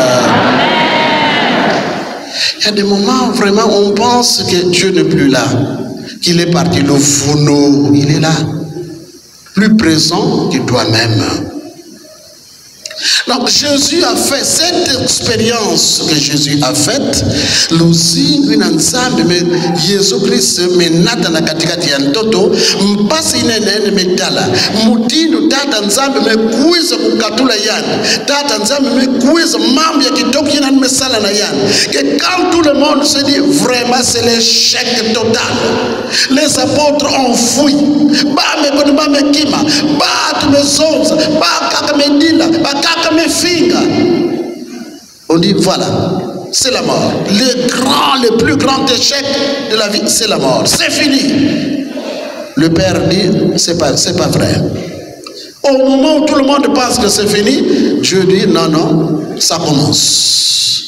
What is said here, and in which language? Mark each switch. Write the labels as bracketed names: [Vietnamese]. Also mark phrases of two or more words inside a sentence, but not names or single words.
[French] Il y a des moments vraiment où on pense que Dieu n'est plus là, qu'il est parti. Le fourneau, il est là, plus présent que toi-même. Donc Jésus a fait cette expérience que Jésus a faite. [Kituba (Democratic Republic of Congo)] Lusi nzambe me Yesu Kristo me nata na katikati ya ntoto mpasi inene metala mutindo tata nzambe me kuiza kukatula yani tata nzambe me kuiza mambo ya kitoko yana mesala na yani [French] que quand tout le monde se dit vraiment c'est l'échec total. Les apôtres ont fui [Kituba (Democratic Republic of Congo)] ba me kono ba me kima ba tu me zonza ba kaka me dila ba kaka me finga. [French] On dit voilà, c'est la mort. Le plus grand échec de la vie, c'est la mort. C'est fini. Le Père dit, c'est pas vrai. Au moment où tout le monde pense que c'est fini, Dieu dit non, non, ça commence.